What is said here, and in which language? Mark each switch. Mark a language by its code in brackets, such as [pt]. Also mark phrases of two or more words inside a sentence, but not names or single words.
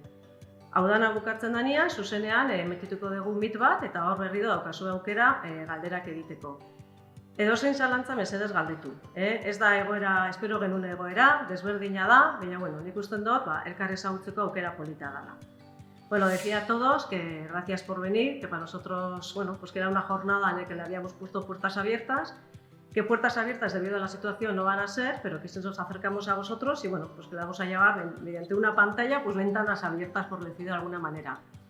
[eu] Hau dana bukatzen danean, zuzenean emetituko dugu mit bat, eta hor berri daukazue aukera galderak egiteko. Edozein zalantza mesedez galdetu. Ez da egoera, espero genuen egoera, desberdina da, baina nik usten dut, elkar ezagutzeko aukera polita dela. [es] Decía a todos que gracias por venir, que para nosotros, que era una jornada en la que le habíamos puesto puertas abiertas, que puertas abiertas debido a la situación no van a ser, pero que si nos acercamos a vosotros y que vamos a llevar mediante una pantalla, ventanas abiertas, por decirlo de alguna manera.